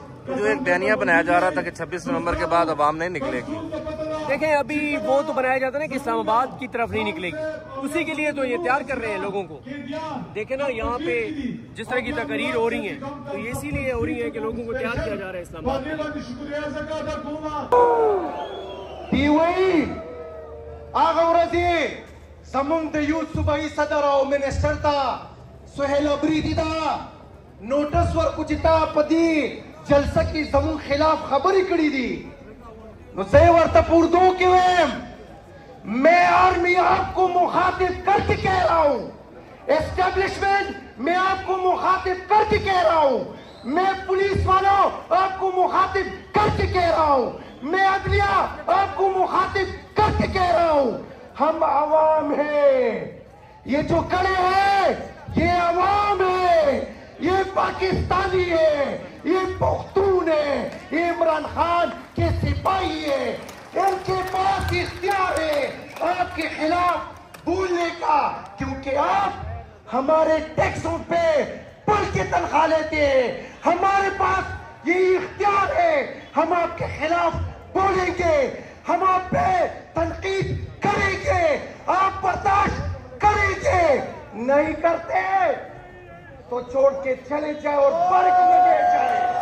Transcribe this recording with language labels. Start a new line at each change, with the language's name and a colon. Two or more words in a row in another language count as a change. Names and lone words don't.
Urdu: تو جو ایک بیانیہ بنایا جا رہا تھا کہ 26 نومبر کے بعد عوام نہیں نکلے گی, دیکھیں ابھی وہ تو بنایا جاتا ہے نا کہ اسلام آباد کی طرف نہیں نکلے گی، اسی کے لیے تو یہ تیار کر رہے ہیں لوگوں کو. دیکھیں نا یہاں پہ جس طرح کی تقریر ہو رہی ہے، تو یہ اسی لیے ہو رہی ہے کہ لوگوں کو تیار کیا جا رہا ہے اسلام آباد.
Pashto: زمونږ د یو صوبایي صدر او منسټر ته سهیل ابریدي دا نوټس ورکو چې تا په دې جلسه کې زمونږ خلاف خبرې کړې دي، نو زه یې ورته په اردو کې وایم،
Urdu: میں آرمی آپ کو مخاطب کر کے کہہ رہا ہوں، اسٹیبلشمنٹ میں آپ کو مخاطب کر کے کہہ رہا ہوں، میں پولیس والوں آپ کو مخاطب کر کے کہہ رہا ہوں، میں عدلیہ آپ کو مخاطب کر کے کہہ رہا ہوں، ہم عوام ہیں، یہ جو کھڑے ہیں یہ عوام ہے، یہ پاکستانی ہے، یہ پختون ہے، یہ عمران خان کے سپاہی ہے، ان کے پاس اختیار ہے آپ کے خلاف بولنے کا، کیونکہ آپ ہمارے ٹیکسوں پہ پڑھ کے تنخواہ لیتے ہیں، ہمارے پاس یہ اختیار ہے، ہم آپ کے خلاف بولیں گے، ہم آپ پہ تنقید کریں گے، آپ برداشت کریں گے، نہیں کرتے تو چھوڑ کے چلے جائے اور برک میں لے جائے.